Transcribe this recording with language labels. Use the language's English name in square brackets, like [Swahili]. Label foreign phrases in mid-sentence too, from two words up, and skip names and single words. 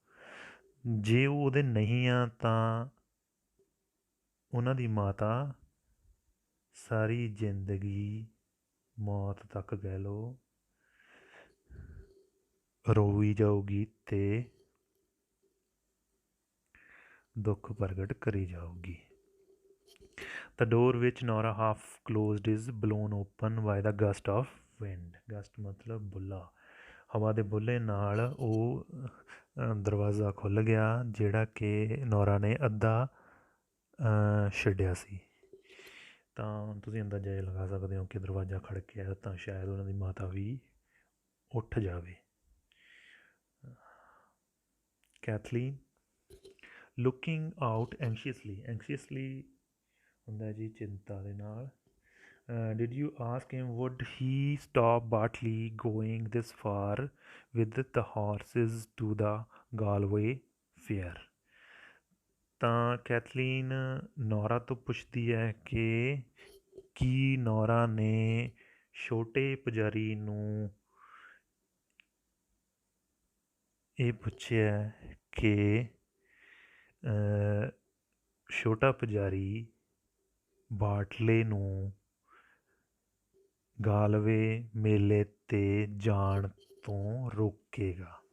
[Punjabi] ਜੇ ਉਹ ਉਹਦੇ ਨਹੀਂ ਆ ਤਾਂ ਉਹਨਾਂ ਦੀ ਮਾਤਾ ਸਾਰੀ ਜ਼ਿੰਦਗੀ ਮੌਤ ਤੱਕ ਕਹਿ ਲਓ ਰੋਈ ਜਾਊਗੀ ਅਤੇ ਦੁੱਖ ਪ੍ਰਗਟ ਕਰੀ ਜਾਊਗੀ। [English] The door which Nora half closed is blown open by the gust of wind। [Punjabi] ਗਸਟ ਮਤਲਬ ਬੁੱਲਾ, ਹਵਾ ਦੇ ਬੁੱਲੇ ਨਾਲ ਉਹ ਦਰਵਾਜ਼ਾ ਖੁੱਲ੍ਹ ਗਿਆ ਜਿਹੜਾ ਕਿ ਨੋਰਾ ਨੇ ਅੱਧਾ ਛੱਡਿਆ ਸੀ। ਤਾਂ ਤੁਸੀਂ ਅੰਦਾਜ਼ਾ ਇਹ ਲਗਾ ਸਕਦੇ ਹੋ ਕਿ ਦਰਵਾਜ਼ਾ ਖੜਕਿਆ ਤਾਂ ਸ਼ਾਇਦ ਉਹਨਾਂ ਦੀ ਮਾਤਾ ਵੀ ਉੱਠ ਜਾਵੇ। ਕੈਥਲੀਨ [English] looking out anxiously [Punjabi] ਹੁੰਦਾ ਜੀ ਚਿੰਤਾ ਦੇ ਨਾਲ। [English] Did you ask him would he stop Bartley going this far with the horses to the Galway fair? [Punjabi] ਤਾਂ ਕੈਥਲੀਨ ਨੋਰਾ ਤੋਂ ਪੁੱਛਦੀ ਹੈ ਕਿ ਕੀ ਨੋਰਾ ਨੇ ਛੋਟੇ ਪੁਜਾਰੀ ਨੂੰ ਇਹ ਪੁੱਛਿਆ ਕਿ ਛੋਟਾ ਪੁਜਾਰੀ ਬਾਟਲੇ ਨੂੰ ਗਾਲਵੇ ਮੇਲੇ 'ਤੇ ਜਾਣ ਤੋਂ ਰੋਕੇਗਾ।